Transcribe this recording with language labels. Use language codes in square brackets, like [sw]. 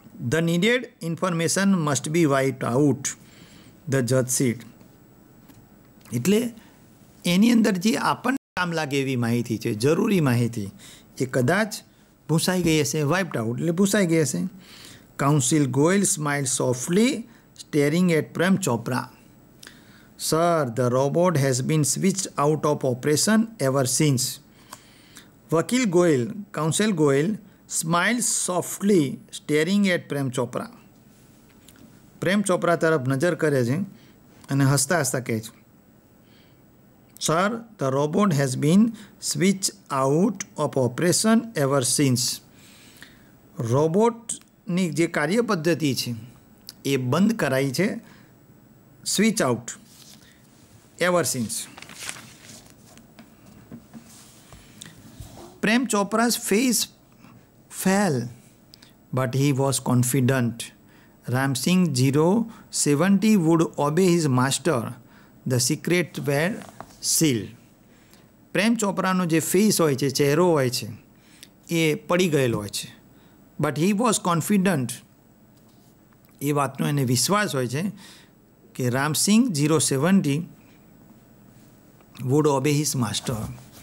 [en] The needed information must be વાઇપ્ડ out, the જજ sad. [gu] એટલે એની અંદર જે આપણને કામ લાગે એવી માહિતી છે, જરૂરી માહિતી, એ કદાચ ભૂસાઈ ગઈ હશે. વાઇપ્ડ આઉટ એટલે ભૂસાઈ ગઈ હશે. [en] Counsel Goyal smile softly staring at Prem Chopra. Sir, the robot has been switched out of operation ever since. Vakil Goyal, Counsel Goyal, smiles softly, staring at Prem Chopra. [gu] Prem Chopra તરફ નજર કરે છે અને હસતા હસતા કહે છે, [en] Sir, the robot has been switched out of operation ever since. [gu] રોબોટની જે કાર્ય પદ્ધતિ છે એ બંધ કરાઈ છે. [en] Switch out, ever since. Prem Chopra's face fell, but he was confident. Ram Singh 070 would obey his master. The secrets were sealed. [gu] પ્રેમ ચોપરાનો જે face હોય છે, ચહેરો હોય છે, એ પડી ગયેલો હોય છે. [en] But he was confident. [gu] એ વાતનો એને વિશ્વાસ હોય છે કે Ramsinh 070 [en] Wood obey his master.